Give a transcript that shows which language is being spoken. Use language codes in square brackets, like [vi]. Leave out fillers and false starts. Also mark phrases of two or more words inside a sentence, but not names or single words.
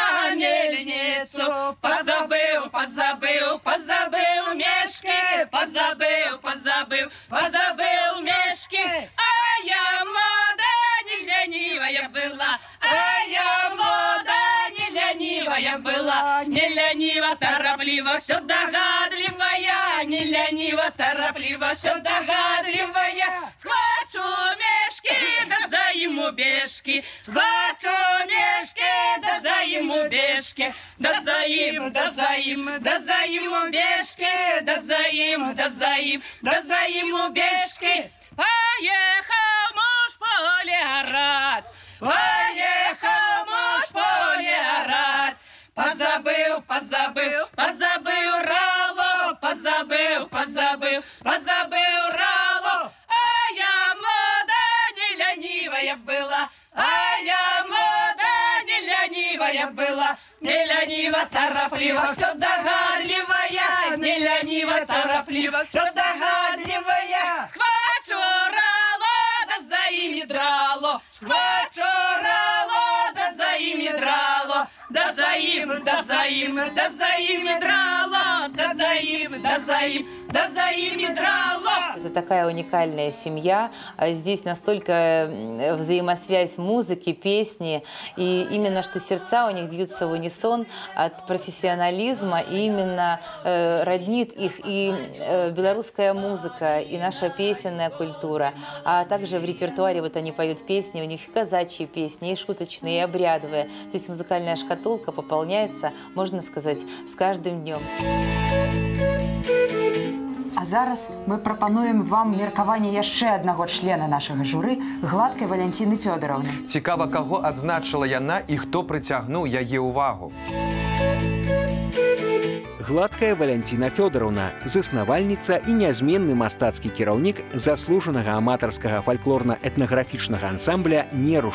[ru] на мельницу, позабыл, позабыл, позабыл мешки, позабыл, позабыл, позабыл мешки, а я молода, не ленивая была, а я молода, не ленивая была, не ленива, торопливо, все догадливая, не ленива, торопливо, все догадливая, схвачу мешки, да займу бешки, схвачу мешки, да займу бешки, да заим, да заим, да займу бешки, да заим, да заим, да займу бешки. Поехал муж поле орать, поехал муж поле орать, позабыл, позабыл, позабыл рало, позабыл, позабыл, позабыл рало, а я молода, не ленивая была, а я молода, не ленивая была, не ленива, торопливо, все догадливая, не ленива, торопливо, все догадливая, схвачу рало, да заим не драло, схвачу рало, да заим не драло, да заим, да заим, да заим не драло, да заим, да заим, да заим не драло. Это такая уникальная семья. Здесь настолько взаимосвязь музыки, песни. И именно что сердца у них бьются в унисон от профессионализма. И именно роднит их и белорусская музыка, и наша песенная культура. А также в репертуаре вот они поют песни, у них и казачьи песни, и шуточные, и обрядовые. То есть музыкальная шкатулка пополняется, можно сказать, с каждым днем. [be] А зараз мы прапануем вам меркаванне яшчэ аднаго члена нашага журы Гладкай Валянціны Фёдоровны. Цікава, каго адзначыла яна і хто прыцягнуў яе ўвагу. Гладкая Валянціна Фёдоровна, заснавальніца і нязменны мастацкі кіраўнік заслужанага аматарскага фальклорна-этнаграфічнага ансамбля «Неруш».